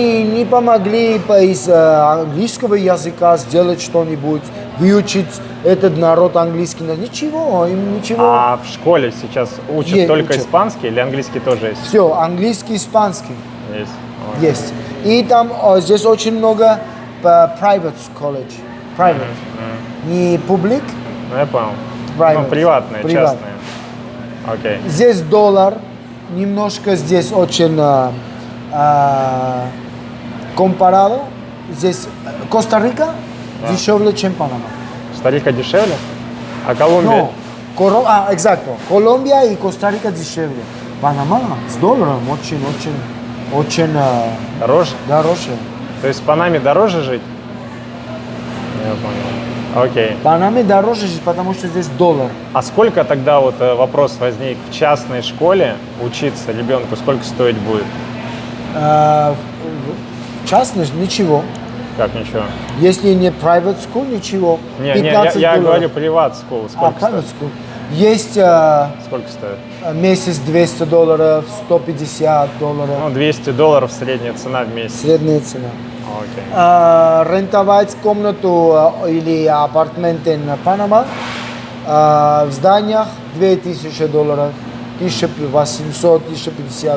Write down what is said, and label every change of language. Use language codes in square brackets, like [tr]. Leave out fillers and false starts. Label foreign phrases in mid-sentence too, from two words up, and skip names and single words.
[ru] Не помогли из английского языка сделать что-нибудь, выучить этот народ английский. Ничего, им ничего. А в школе сейчас учат только учат. испанский или английский тоже есть? Все, английский, испанский Есть. есть. И там здесь очень много [en] private college. [ru] Private. Не публик. Ну, я понял. Private. Приватные, Private. частные. Окей. Здесь доллар, немножко здесь очень comparado. Здесь Коста-Рика дешевле, чем Панама. Коста-Рика дешевле? А Колумбия? [es] No, exacto. Colombia y Costa Rica дешевле. [ru] Панама с долларом очень Дороже? дороже. То есть в Панаме дороже жить? Я понял. Окей. В Панаме дороже жить, потому что здесь доллар. А сколько тогда вот вопрос возник в частной школе учиться ребенку, сколько стоить будет? В частности, ничего. Как ничего? Если не [en] private school, [ru] ничего. Не, 15 я долларов. говорю [en] private school. [ru] Сколько Private стоит? school. Есть Сколько стоит? месяц $200, $150. Ну, $200 средняя цена в месяц. Средняя цена. Окей. Рентовать комнату или апартамент на Панама в зданиях $2000, 1800, 1050,